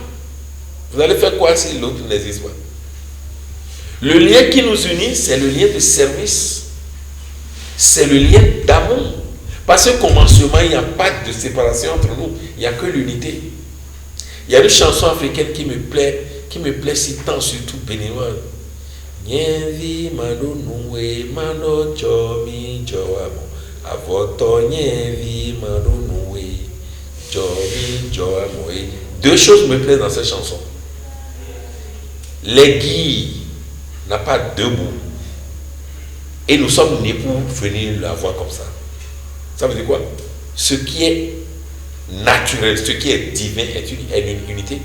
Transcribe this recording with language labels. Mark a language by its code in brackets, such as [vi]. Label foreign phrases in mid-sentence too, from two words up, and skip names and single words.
[fr] Vous allez faire quoi si l'autre n'existe pas? Le lien qui nous unit, c'est le lien de service. C'est le lien d'amour. Parce que commencement, il n'y a pas de séparation entre nous. Il n'y a que l'unité. Il y a une chanson africaine qui me plaît si tant, surtout béninoise. [fon] Nyenvi mano noué mano chomi joamo avoto nyenvi mano noué chomi joamo. [fr] Deux choses me plaisent dans cette chanson. L'aiguille n'a pas deux bouts. Et nous sommes nés pour venir la voir comme ça. Ça veut dire quoi? Ce qui est naturel, ce qui est divin est une unité.